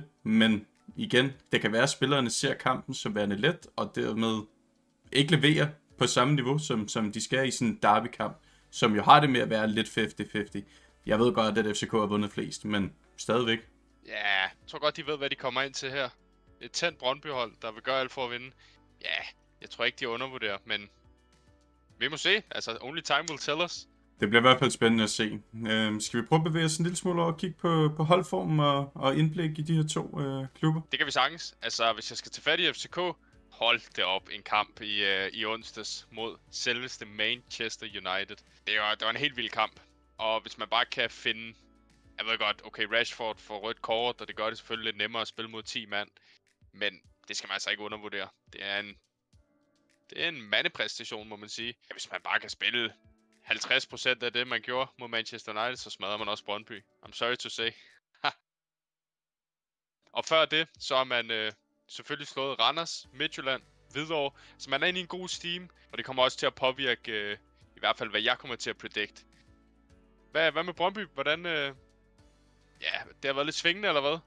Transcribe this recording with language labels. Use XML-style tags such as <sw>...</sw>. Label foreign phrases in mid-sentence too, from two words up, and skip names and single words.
<da>Men igen, det kan være, at spillerne ser kampen som værende let, og dermed ikke leverer på samme niveau, som de skal i sådan en derbykamp, som jo har det med at være lidt 50-50. Jeg ved godt, at FCK har vundet flest, men stadigvæk. Ja, jeg tror godt, de ved, hvad de kommer ind til her. Et tændt Brøndby-hold, der vil gøre alt for at vinde. Ja, jeg tror ikke, de undervurderer, men vi må se. Altså,</da> <en>only time will tell us.</en> <da>Det bliver i hvert fald spændende at se. Skal vi prøve at bevæge os en lille smule over og kigge på holdformen og indblik i de her to klubber? Det kan vi sagtens. Altså, hvis jeg skal tage fat i FCK, hold det op en kamp i onsdags mod selveste Manchester United. Det var en helt vild kamp. Og hvis man bare kan finde... Jeg ved godt, okay, Rashford får rødt kort, og det gør det selvfølgelig lidt nemmere at spille mod 10 mand. Men det skal man altså ikke undervurdere. Det er en mandepræstation, må man sige. Ja, hvis man bare kan spille 50% af det, man gjorde mod Manchester United, så smadrer man også Brøndby.</da> <en>I'm sorry to say.</en> <da>Og før det, så har man selvfølgelig slået Randers, Midtjylland, Hvidovre. Så man er inde i en god steam, og det kommer også til at påvirke, i hvert fald hvad jeg kommer til at predict. Hvad med Brøndby? Hvordan... Ja, det har været lidt svingende, eller hvad?</da>